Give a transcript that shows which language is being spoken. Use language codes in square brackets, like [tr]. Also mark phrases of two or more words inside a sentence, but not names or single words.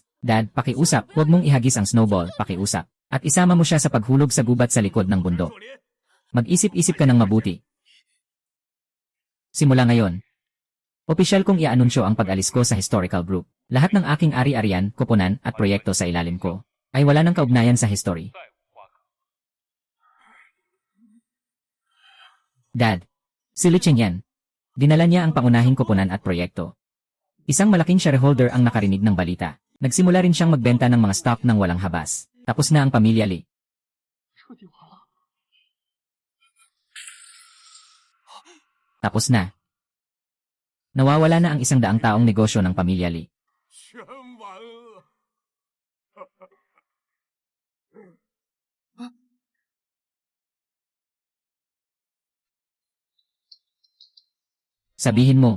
[tl] Dad, pakiusap, huwag mong ihagis ang snowball, pakiusap. At isama mo siya sa paghulog sa gubat sa likod ng bundok. [zh] 若琳， [tl] Mag-isip-isip ka ng mabuti. Simula ngayon, opisyal kong i-anunsyo ang pag-alis ko sa [en] historical group. [tl] Lahat ng aking ari-arian, koponan at proyekto sa ilalim ko ay wala ng kaugnayan sa history. [zh] 再无花可。 [tl] Dad, si Lee Chengyan. Dinala niya ang pangunahing koponan at proyekto. Isang malaking shareholder ang nakarinig ng balita. Nagsimula rin siyang magbenta ng mga stock ng walang habas. Tapos na ang pamilya Lee. [zh] 彻底完了。 [tl] Tapos na. Nawawala na ang 100 taong negosyo ng pamilya Lee. [zh] 全完了。 [tl] Sabihin mo.